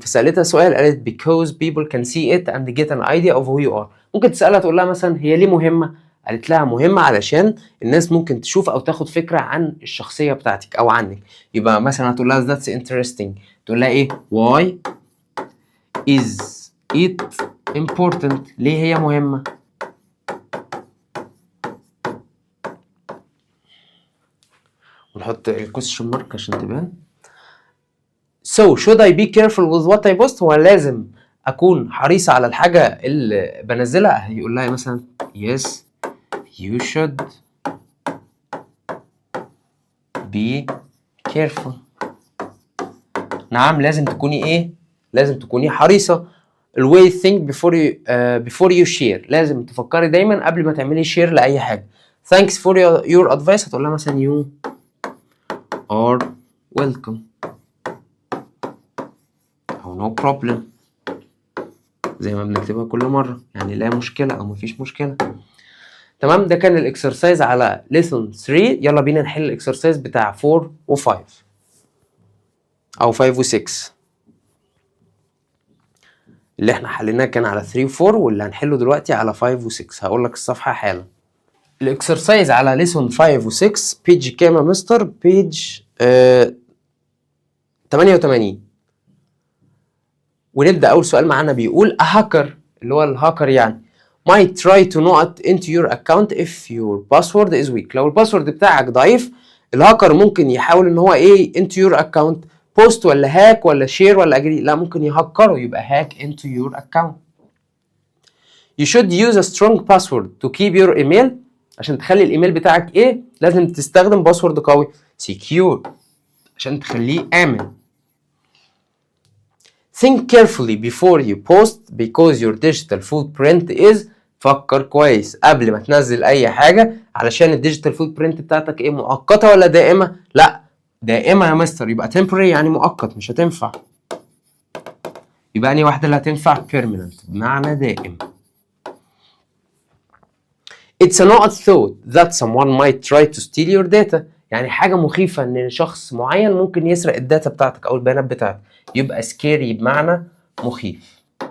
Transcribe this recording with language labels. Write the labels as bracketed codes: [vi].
[ar] فسألتها سؤال قالت [en] because people can see it and get an idea of who you are. [ar] ممكن تسألها تقول لها مثلا هي ليه مهمة؟ قالت لها مهمة علشان الناس ممكن تشوف أو تاخد فكرة عن الشخصية بتاعتك أو عنك. يبقى مثلا هتقول لها [en] that's interesting [ar] تقول لها ايه؟ [en] why is it important؟ [ar] ليه هي مهمة؟ ونحط الكويستشن مارك عشان تبان. [en] So should I be careful with what I post؟ [ar] هو لازم أكون حريص على الحاجة اللي بنزلها. هيقول لها مثلا [en] yes you should be careful. [ar] نعم لازم تكوني ايه؟ لازم تكوني حريصة. [en] الواي think before you share. [ar] لازم تفكري دايما قبل ما تعملي شير لأي حاجة. [en] thanks for your advice [ar] هتقول لها مثلا [en] you are welcome [ar] أو [en] no problem [ar] زي ما بنكتبها كل مرة، يعني لا مشكلة أو مفيش مشكلة. تمام، ده كان الاكسرسايز على lesson 3. يلا بينا نحل الاكسرسايز بتاع 4 و5 أو 5 و6. اللي احنا حليناه كان على 3 و4 واللي هنحله دلوقتي على 5 و6. هقول لك الصفحة حالا. الاكسرسايز على lesson 5 و6 بيج كام يا مستر؟ بيج 88. ونبدأ أول سؤال معانا بيقول a hacker اللي هو الهاكر يعني [en] might try to not into your account if your password is weak. [ar] لو الباسورد بتاعك ضعيف الهاكر ممكن يحاول ان هو ايه [en] into your account [ar] post ولا هاك ولا شير ولا اجري. لا، ممكن يهكره يبقى [en] hack into your account. You should use a strong password to keep your email. [ar] عشان تخلي الايميل بتاعك ايه لازم تستخدم باسورد قوي secure عشان تخليه آمن. [en] Think carefully before you post because your digital footprint is. [ar] فكر كويس قبل ما تنزل اي حاجة علشان الديجيتال فوت برنت بتاعتك ايه مؤقتة ولا دائمة؟ لا دائمة يا مستر، يبقى temporary يعني مؤقت مش هتنفع. يبقى انهي واحدة اللي هتنفع؟ permanent بمعنى دائم. [en] It's a not thought that someone might try to steal your data. [ar] يعني حاجة مخيفة ان شخص معين ممكن يسرق الداتا بتاعتك او البيانات بتاعتك. يبقى scary بمعنى مخيف.